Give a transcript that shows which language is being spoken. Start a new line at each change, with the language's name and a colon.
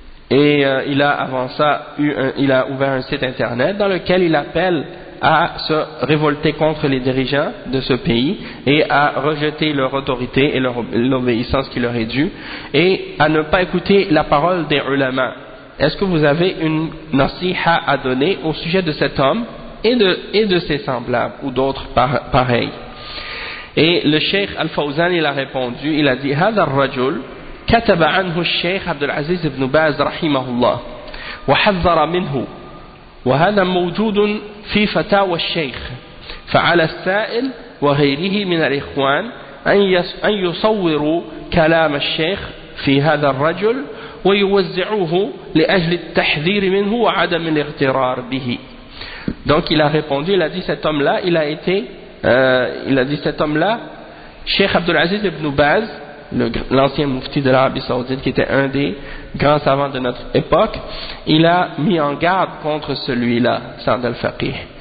French: Et il a avant ça, il a ouvert un site internet dans lequel il appelle à se révolter contre les dirigeants de ce pays et à rejeter leur autorité et l'obéissance qui leur est due et à ne pas écouter la parole des ulama. Est-ce que vous avez une nasiha à donner au sujet de cet homme et de ses semblables ou d'autres pareils? Et le cheikh Al-Fawzan, il a répondu, il a dit
Arabic: « Hadha al-rajul kataba anhu al-sheikh Abdelaziz ibn Baz rahimahullah wa hadhara minhu » وهذا موجود في فتاوى الشيخ فعلى السائل وغيره من الإخوان أن يصوروا كلام الشيخ في هذا الرجل ويوزعوه لأجل التحذير منه وعدم الاغترار به.
French: Donc il a répondu, il a dit cet homme là il a été il a dit cet homme là Cheikh Abdul Aziz ibn Baz, l'ancien mufti de l'Arabie Saoudite, qui était un des grands savants de notre époque, il a mis en garde contre celui-là, Sa'd al-Faqih.